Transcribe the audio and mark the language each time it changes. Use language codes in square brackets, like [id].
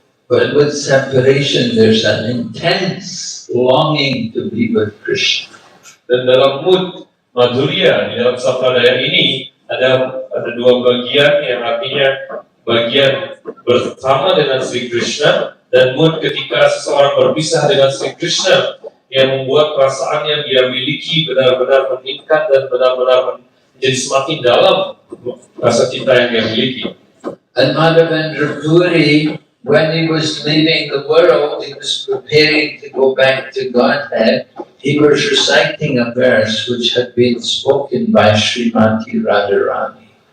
[en] But with separation, there's an intense longing to be with Krishna. [id] Dan dalam mood madhurya di dalam sampradaya ini ada dua bagian yang artinya bagian bersama dengan Sri Krishna dan mood ketika seseorang berpisah dengan Sri Krishna yang membuat perasaan yang dia miliki benar-benar meningkat dan benar-benar menjadi semakin dalam rasa cinta yang dia miliki. [en] And Madhavendra Puri, when he was leaving the world, he was preparing to go back to Godhead. He was reciting a verse which had been spoken by Srimati Radharani.